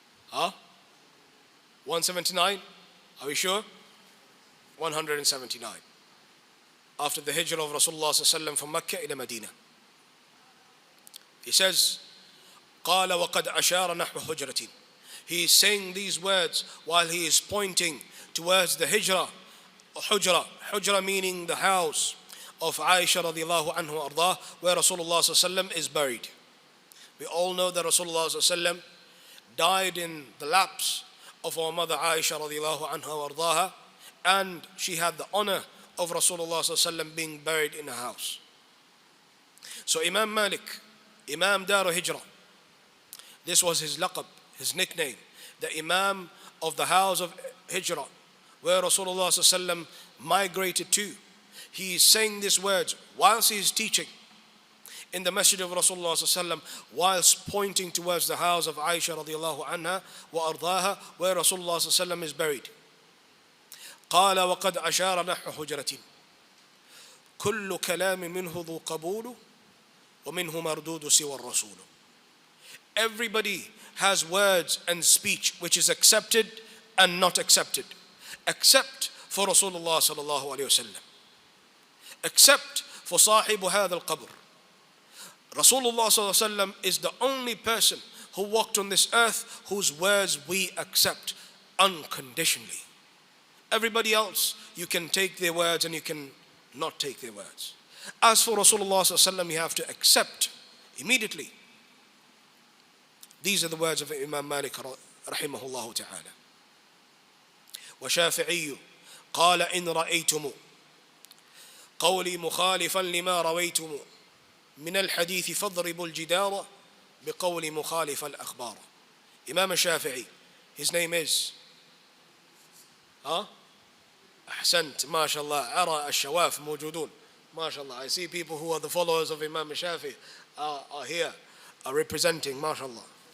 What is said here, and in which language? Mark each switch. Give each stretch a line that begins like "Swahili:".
English: Huh? 179? Are we sure? 179. After the hijrah of Rasulullah sallallahu from Mecca ila Medina. He says,
Arabic: قال وقد أشار نحو حجرة.
English: He is saying these words while he is pointing towards the hijrah. Hujra meaning the house of Aisha radiallahu anhu ardah, where Rasulullah sallallahu is buried. We all know that Rasulullah sallallahu died in the laps of our mother Aisha radiallahu anha ardaha, and she had the honor of Rasulullah sallallahu being buried in a house. So Imam Malik, Imam Dar Hijrah, this was his laqab, his nickname, the Imam of the house of Hijrah, where Rasulullah sallallahu migrated to. He is saying these words whilst he is teaching in the masjid of Rasulullah sallallahu whilst pointing towards the house of Aisha radiallahu anha wa ardaha, where Rasulullah sallallahu is buried.
Arabic: قال وقد أشار نحو حجرة كل كلام منه ذو قبول ومنه مردود سوى الرسول.
English: Everybody has words and speech which is accepted and not accepted, except for Rasulullah sallallahu alayhi wasallam, except for
Arabic: صاحب هذا القبر.
English: Rasulullah sallallahu alayhi wasallam is the only person who walked on this earth whose words we accept unconditionally. Everybody else, you can take their words and you can not take their words. As for Rasulullah sallallahu alayhi wasallam, you have to accept immediately. These are the words of Imam Malik rahimahullah ta'ala.
Arabic: وشافعي قال إن رأيتم قولي مخالفا لما رويتم من الحديث فاضربوا الجدار بقول مخالف الأخبار.
English: Imam Shafi'i, his name is
Arabic: أحسنت ما شاء الله
English: أرى الشواف موجودون ما شاء الله. I see people who are the followers of Imam Shafi'i are here, are representing ما شاء الله.